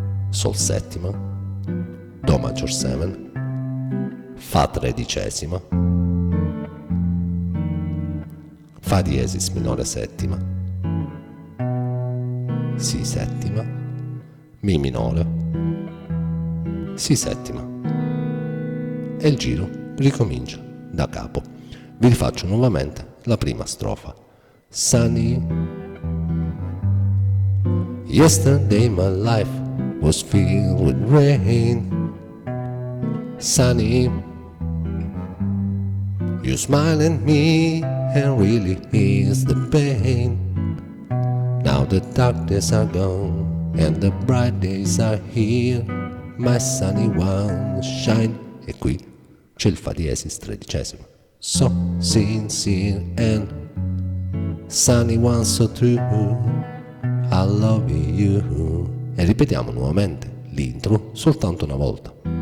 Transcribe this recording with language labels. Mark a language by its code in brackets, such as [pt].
[it] Sol settima, Do maggior 7, Fa tredicesima, Fa diesis minore settima, Si settima, Mi minore, Si settima. E il giro ricomincia da capo. Vi rifaccio nuovamente la prima strofa. [en] Sunny, yesterday my life was filled with rain. Sunny, you smile at me and really ease the pain. Now the dark days are gone and the bright days are here. My sunny one shine. [it] E qui c'è il Fa diesis tredicesimo. [en] So sincere and sunny one so true. I love you. [it] E ripetiamo nuovamente l'intro soltanto una volta.